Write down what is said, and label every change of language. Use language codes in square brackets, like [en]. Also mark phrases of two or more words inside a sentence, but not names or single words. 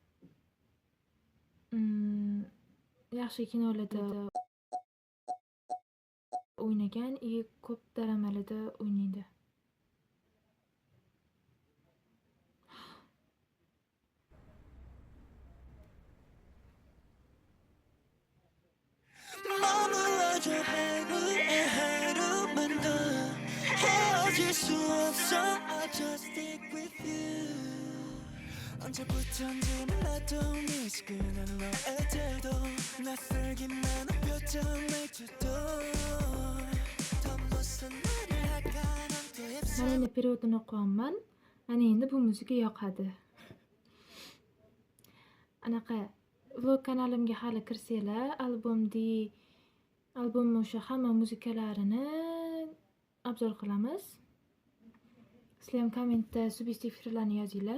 [uz] Yaxshi kinolarda o'ynagan, ko'p daramalida o'ynaydi. [ko] 머물러줘 하루에 하루만 더 헤어질 수 없어 [en] I just stick with you [ko] 언제부턴지 몰라도 미지근한 너의 태도 낯설기만 한 표정 말투도 더 무슨 말을 할까 난 또 입술 [uz] Mana endi periodini o'qiyapman. Mana endi bu muzika yoqadi. Anaqa vlog kanalimga hali kirsanglar, albom o'sha hamma muzikalarini obzor qilamiz. Sizlar ham kommentda subyektiv fikrlarni yozinglar.